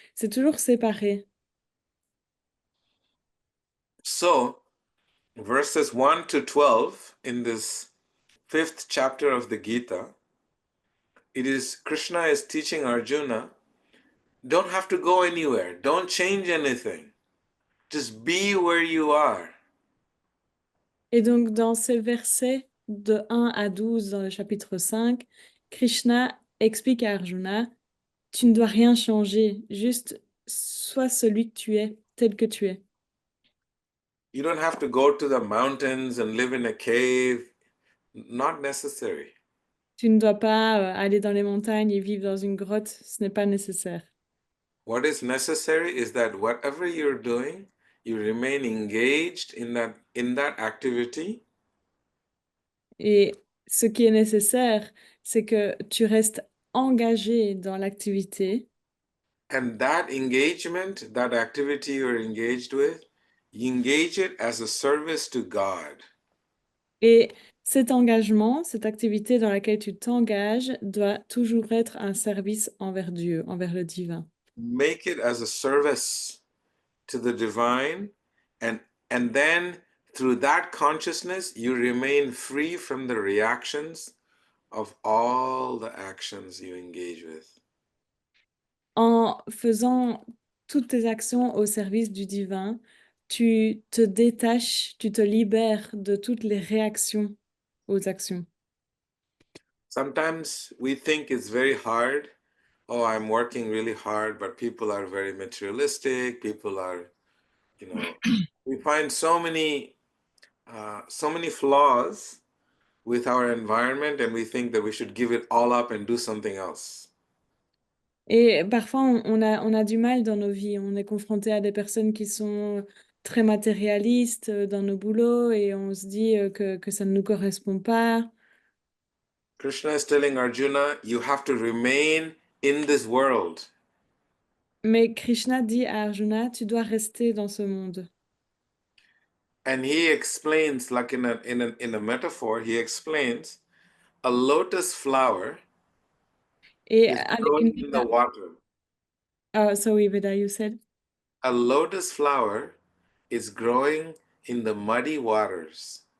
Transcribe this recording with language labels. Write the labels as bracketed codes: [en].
[fr] C'est toujours séparé. [en] So, verses 1 to 12 in this fifth chapter of the Gita, it is Krishna is teaching Arjuna, don't have to go anywhere, don't change anything, just be where you are. [fr] Et donc, dans ces versets de 1 à 12 dans le chapitre 5, Krishna explique à Arjuna, tu ne dois rien changer, juste sois celui que tu es, tel que tu es. [en] You don't have to go to the mountains and live in a cave, not necessary. [fr] Tu ne dois pas aller dans les montagnes et vivre dans une grotte, ce n'est pas nécessaire. [en] What is necessary is that whatever you're doing, you remain engaged in that activity. [fr] Et ce qui est nécessaire, c'est que tu restes engagé dans l'activité [en] And that engagement, that activity you're engaged with, you engage it as a service to God. [fr] et cet engagement, cette activité dans laquelle tu t'engages doit toujours être un service envers Dieu, envers le divin. [en] Make it as a service to the divine, and then through that consciousness you remain free from the reactions of all the actions you engage with. [fr] En faisant toutes tes actions au service du divin, tu te détaches, tu te libères de toutes les réactions aux actions. [en] Sometimes we think it's very hard. Oh, I'm working really hard, but people are very materialistic. People are, you know, we find so many flaws with our environment, and we think that we should give it all up and do something else. [fr] Et parfois, on a du mal dans nos vies. On est confronté à des personnes qui sont très matérialistes dans nos boulots et on se dit que ça ne nous correspond pas. [en] Krishna is telling Arjuna, you have to remain in this world. [fr] Mais Krishna dit à Arjuna, tu dois rester dans ce monde. [en] And he explains, like in a metaphor, he explains a lotus flower [fr] Et [en] is [fr] avec une... [en] growing in the water. Sorry, Veda, you said? A lotus flower is growing in the muddy waters.